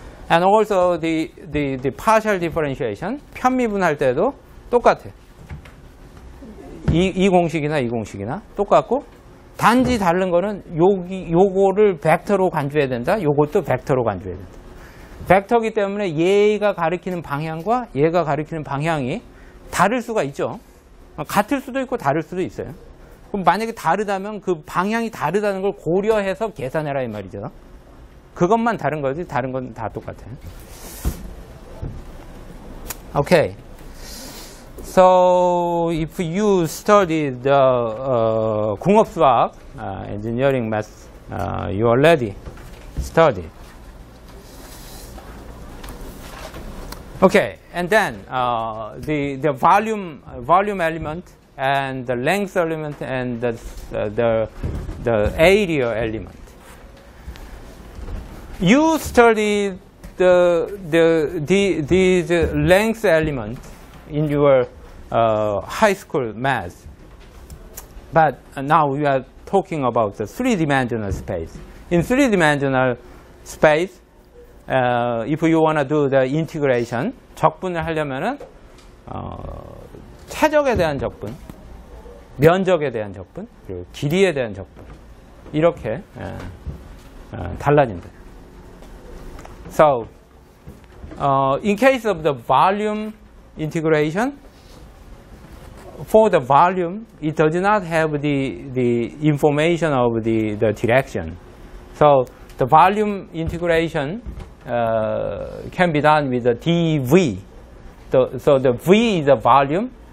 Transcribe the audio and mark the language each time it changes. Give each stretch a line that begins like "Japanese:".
English: And also the partial differentiation,
Korean: 편미분할 때도 똑같아요. 이 공식이나 이 공식이나 똑같고, 단지 다른 거는 요거를 벡터로 간주해야 된다. 요것도 벡터로 간주해야 된다. 벡터기 때문에 얘가 가리키는 방향과 얘가 가리키는 방향이 다를 수가 있죠. 같을 수도 있고 다를 수도 있어요. 그럼 만약에 다르다면 그 방향이 다르다는 걸 고려해서 계산해라 이 말이죠. 그것만 다른 거지 다른 건 다 똑같아요.
English: Okay. So if you study the 공업수학 engineering math, you already studied. Okay, and then the volume element and the length element and the area element. You studied these length element in your high school math, but now we are talking about the three-dimensional space. In three-dimensional space, if you want to do the integration,
Korean: 적분을 하려면은 최적에 대한 적분, 면적에 대한 적분, 그리고 길이에 대한 적분, 이렇게 달라진다.
English: So, in case of the volume integration, for the volume, it does not have the information of the direction. So, the volume integration can be done with the dV. So the V is the volume